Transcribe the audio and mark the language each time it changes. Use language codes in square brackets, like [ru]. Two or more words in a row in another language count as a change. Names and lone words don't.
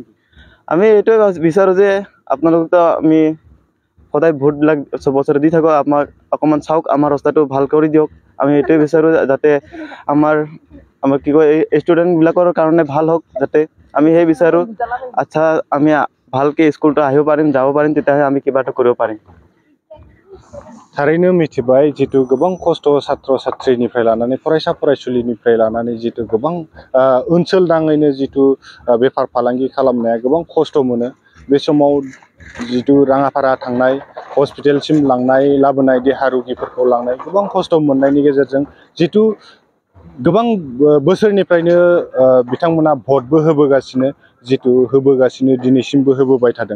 [as] আমি এইটোৱে বিচাৰোঁ যে আপোনালোকতো আমি সদায় ভোটবিলাক বছৰে দি থাকোঁ, আমাক অকণমান চাওক, আমাৰ ৰাস্তাটো ভাল কৰি দিয়ক। আমি এইটোৱে বিচাৰোঁ যাতে আমাৰ কি কয় এই ষ্টুডেণ্টবিলাকৰ কাৰণে ভাল হওক, যাতে আমি সেই বিচাৰোঁ। আচ্ছা, আমি ভালকৈ স্কুলটো আহিব পাৰিম, যাব পাৰিম, তেতিয়াহে আমি কিবা এটা কৰিব পাৰিম। [brx] थारैनो मिथिबाय जितु गोबां खस्थ' छात्र छात्रीनिफ्राय लानानै फरायसा फरायसुलिनिफ्राय लानानै जितु गोबां ओनसोल नाङैनो जितु बेफार फालांगि खालामनाया गोबां खस्थ' मोनो। बे समाव जितु राङापारा थांनाय, हस्पिटालसिम लांनाय लाबोनाय, देहा रोगिफोरखौ लांनाय गोबां खस्थ' मोननायनि गेजेरजों जितु गोबां बोसोरनिफ्रायनो बिथांमोना भटबो होबोगासिनो, जितु होबोगासिनो, दिनैसिमबो होबोबाय थादों।